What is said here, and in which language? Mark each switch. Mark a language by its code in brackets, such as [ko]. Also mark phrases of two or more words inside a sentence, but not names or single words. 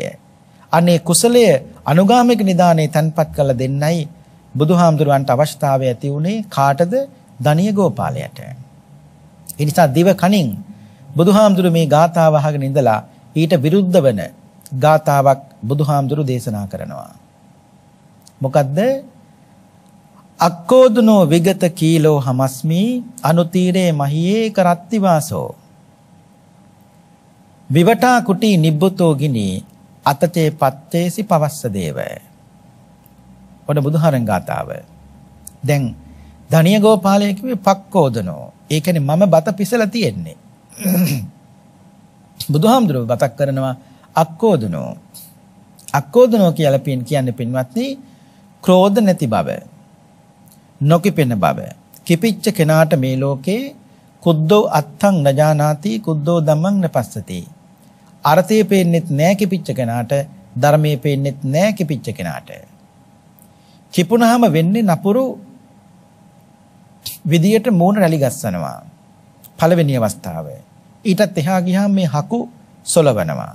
[si] අනේ කුසලය අනුගාමික නිදානේ තන්පත් කළ දෙන්නයි බුදුහාමුදුරුවන්ට අවශ්‍යතාවය ඇති උනේ කාටද? දණිය ගෝපාලයට. ඒ නිසා දිව කනින් බුදුහාමුදුරු මේ ගාථාව අහගෙන ඉඳලා ඊට විරුද්ධ වෙන ගාථාවක් බුදුහාමුදුරු දේශනා කරනවා. මොකද්ද? [pi] අක්කෝදුනෝ විගත කීලෝ හමස්මි අනුතීරේ මහියේ කරත්ති වාසෝ විවටා කුටි නිබ්බුතෝ ගිනි අතතේ පත්තේසි පවස්ස දේව. [si] ඔන්න බුදුහාරන් ගාථාව. දැන් දණිය ගෝපාලය කිව්වේ පක්කෝදනෝ. ඒ කියන්නේ මම බත පිසලා තියෙන්නේ. බුදුහාමුදුරුවෝ බතක් කරනවා අක්කෝදනෝ. අක්කෝදනෝ කියලා කියන්නේ පින්වත්නි ක්‍රෝධ නැති බව. නොකිපෙන බව. කිපිච්ච කෙනාට මේ ලෝකේ [pi] කුද්දෝ අත්තං නජානාති කුද්දෝ ධම්මං නපස්සති. [si] අර්ථයේ පේන්නෙත් නෑ කිපිච්ච කෙනාට, ධර්මයේ පේන්නෙත් නෑ කිපිච්ච කෙනාට. කිපුණාම වෙන්නේ නපුරු විදියට මූණ රැලි ගස්සනවා. පළවෙනි අවස්ථාව. ඊටත් එහා ගියාම මේ හකු සොලවනවා.